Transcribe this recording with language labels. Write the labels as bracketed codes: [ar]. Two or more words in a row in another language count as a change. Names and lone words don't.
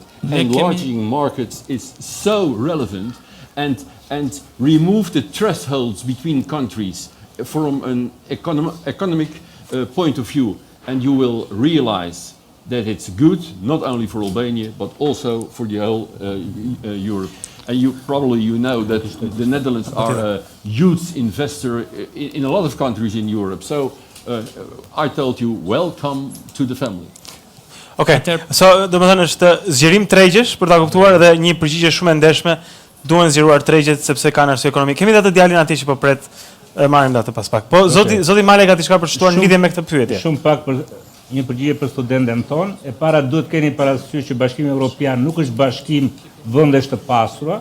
[en] Enlarging markets is so relevant, and remove the thresholds between countries from an economic point of view, and you will realize that it's good not only for Albania but also for the whole Europe. And you know that the Netherlands are a huge investor in a lot of countries in Europe. So I told you, welcome to the family. Okay. [sq] So domethënë është zgjerim tregjesh për ta kuptuar dhe një përgjigje shumë e ndeshme, duhen zgjeruar tregjet sepse kanë arsye ekonomike. Kemi atë djalin atje që po pret, marrim atë pas pak. Po zoti Malaj ka diçka për shtuar në lidhje me këtë pyetje. Shumë pak për një përgjigje për studentën tonë. E para duhet keni parasysh që Bashkimi Evropian nuk është bashkim vendesh të pasura.